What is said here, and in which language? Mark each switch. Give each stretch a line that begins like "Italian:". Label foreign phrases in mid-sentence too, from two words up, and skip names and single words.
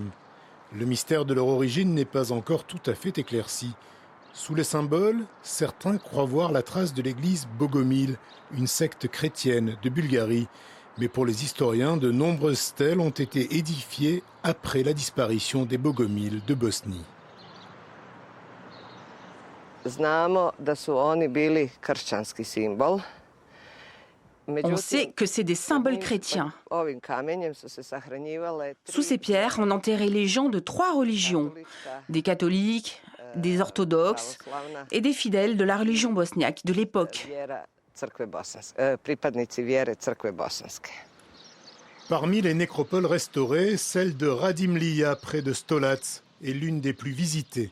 French: Le mystère de leur origine n'est pas encore tout à fait éclairci. Sous les symboles, certains croient voir la trace de l'église Bogomil, une secte chrétienne de Bulgarie. Mais pour les historiens, de nombreuses stèles ont été édifiées après la disparition des Bogomil de Bosnie.
Croatian: Znamo da su oni bili kršćanski simbol
French: On sait que c'est des symboles chrétiens. Sous ces pierres, on enterrait les gens de 3 religions, des catholiques, des orthodoxes et des fidèles de la religion bosniaque de l'époque. Parmi les nécropoles restaurées, celle de Radimlija près de Stolac est l'une des plus visitées.